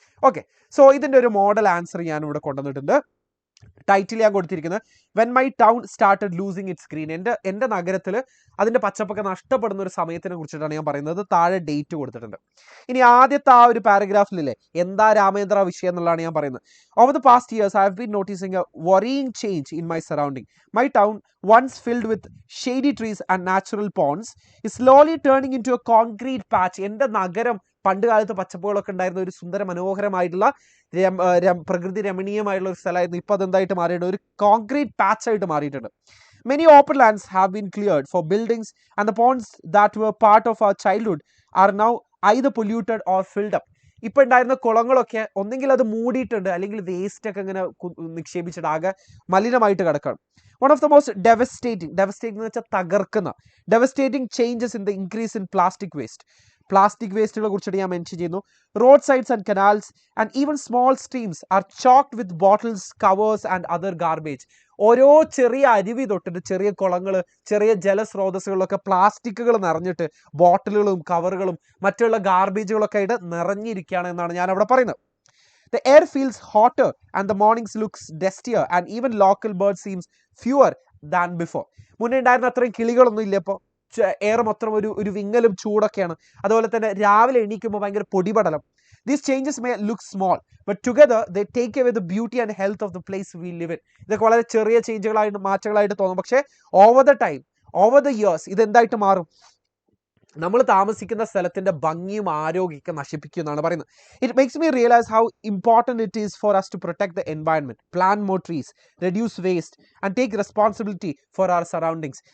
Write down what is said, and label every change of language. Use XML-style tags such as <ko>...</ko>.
<ml>Okay, so ഇതിൻ്റെ ഒരു model answer ഞാൻ ഇവിടെ കൊണ്ടുവന്നിട്ടുണ്ട്. ടൈറ്റിൽ ഞാൻ കൊടുത്തിരിക്കുന്നത്</ml> <en>When my town started losing its green.</en> <ml>എൻ്റെ നഗരത്തിൽ അതിൻ്റെ പച്ചപ്പൊക്കെ നഷ്ടപ്പെടുന്ന ഒരു സമയത്തിനെ കുറിച്ചിട്ടാണ് ഞാൻ പറയുന്നത്. താഴെ ഡേറ്റ് കൊടുത്തിട്ടുണ്ട്. ഇനി ആദ്യത്തെ ആ ഒരു പാരഗ്രാഫിലല്ലേ എന്താ രാമേന്ദ്ര വിഷയം എന്നുള്ളതാണ് ഞാൻ പറയുന്നത്.</ml> <en>Over the past years I have been noticing a worrying change in my surrounding. My town, once filled with shady trees and natural ponds, is slowly turning into a concrete patch.</en> <ml>എൻ്റെ നഗരം പണ്ട് കാലത്ത് പച്ചപ്പുകളൊക്കെ ഉണ്ടായിരുന്ന ഒരു സുന്ദര മനോഹരമായിട്ടുള്ള പ്രകൃതി രമണീയമായിട്ടുള്ള ഒരു സ്ഥലമായിരുന്നു. ഇപ്പോൾ അതെന്തായിട്ട് മാറിയിട്ടുണ്ട്, ഒരു കോൺക്രീറ്റ് പാച്ച് ആയിട്ട് മാറിയിട്ടുണ്ട്.</ml> <en>Many open lands have been cleared for buildings, and the ponds that were part of our childhood are now either polluted or filled up.</en> <ml>ഇപ്പോൾ ഉണ്ടായിരുന്ന കുളങ്ങളൊക്കെ ഒന്നെങ്കിൽ അത് മൂടിയിട്ടുണ്ട്, അല്ലെങ്കിൽ വേസ്റ്റ് ഒക്കെ ഇങ്ങനെ നിക്ഷേപിച്ചിട്ട് ആകെ മലിനമായിട്ട് കിടക്കണം.</ml> <en>One of the most devastating</en> <ml>എന്ന് വെച്ചാൽ തകർക്കുന്ന</ml> <en>devastating changes in the increase in plastic waste.</en> <ml>Plastic വേസ്റ്റുകളെ കുറിച്ചിട്ട് ഞാൻ മെൻഷൻ ചെയ്യുന്നു.</ml> <en>Road sides and canals and even small streams are choked with bottles, covers and other garbage.</en> <ml>ഓരോ ചെറിയ അരുവി തൊട്ടിട്ട് ചെറിയ കുളങ്ങൾ, ചെറിയ ജലസ്രോതസ്സുകളിലൊക്കെ പ്ലാസ്റ്റിക്കുകൾ നിറഞ്ഞിട്ട് ബോട്ടിലുകളും കവറുകളും മറ്റുള്ള ഗാർബേജുകളൊക്കെ ആയിട്ട് നിറഞ്ഞിരിക്കുകയാണ് എന്നാണ് ഞാൻ അവിടെ പറയുന്നത്.</ml> <en>The air feels hotter and the mornings looks dustier and even local birds seems fewer than before.</en> <ml>മുന്നേ ഉണ്ടായിരുന്ന അത്രയും കിളികളൊന്നും ഇല്ല ഇപ്പോൾ. എയർ മൊത്തം ഒരു വിങ്ങലും ചൂടൊക്കെയാണ്. അതുപോലെ തന്നെ രാവിലെ എണീക്കുമ്പോൾ ഭയങ്കര പൊടിപടലം.</ml> <en>These changes may look small, but together they take away the beauty and health of the place we live in.</en> <ml>ഇതൊക്കെ വളരെ ചെറിയ ചേഞ്ചുകളായിട്ട് മാറ്റങ്ങളായിട്ട് തോന്നും, പക്ഷേ</ml> <en>over the years</en> <ml>ഇതെന്തായിട്ട് മാറും? നമ്മൾ താമസിക്കുന്ന സ്ഥലത്തിന്റെ ഭംഗിയും ആരോഗ്യമൊക്കെ നശിപ്പിക്കും എന്നാണ് പറയുന്നത്.</ml> <en>It makes me realise how important it is for us to protect the environment, plant more trees, reduce waste and take responsibility for our surroundings.</en>